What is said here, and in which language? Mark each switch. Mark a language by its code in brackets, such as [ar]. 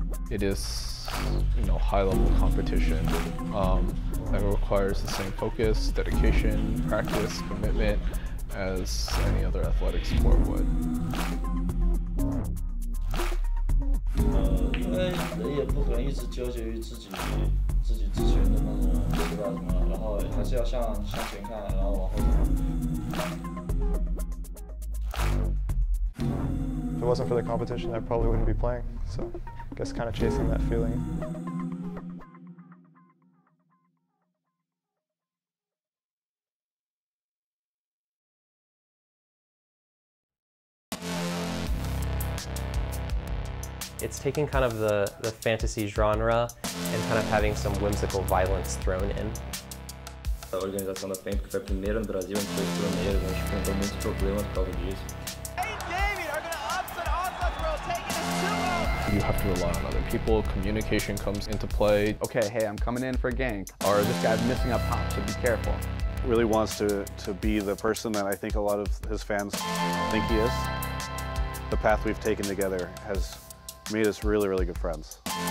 [en] It is, high-level competition that requires the same focus, dedication, practice, commitment as any other athletic sport would. [zh] 因为人也不可能一直纠结于自己之前的那种对吧什么，然后还是要向前看，然后往后看。 [en] If it wasn't for the competition, I probably wouldn't be playing. So I guess kind of chasing that feeling. It's taking kind of the fantasy genre and kind of having some whimsical violence thrown in. [pt] A organização da PEN, que foi a primeira no Brasil, a gente foi pioneiro, a gente enfrentou muitos problemas por causa disso. [en] You have to rely on other people, communication comes into play. Okay, hey, I'm coming in for a gank, or this guy's missing up top, so be careful. Really wants to be the person that I think a lot of his fans think he is. The path we've taken together has made us really, really good friends.